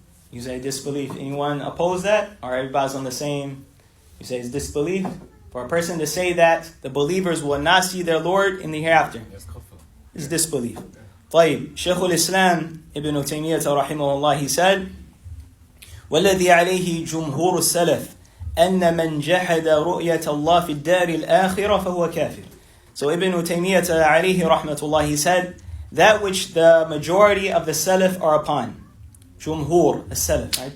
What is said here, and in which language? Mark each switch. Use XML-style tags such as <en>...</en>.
<en>You say disbelief. Anyone oppose that? Or everybody's on the same? You say it's disbelief? For a person to say that the believers will not see their Lord in the hereafter, it's disbelief.</en> <ar>طيب, Shaykh al-Islam Ibn Taymiyyah rahimahullah,</ar> <en>he said,</en> <ar>والذي عليه جمهور السلف أن من جحد رؤية الله في الدار الآخرة فهو كافر.</ar> <en>So Ibn Taymiyyah عليه rahmatullah, he said, that which the majority of the Salaf are upon, Jumhur al-Salaf, right?</en>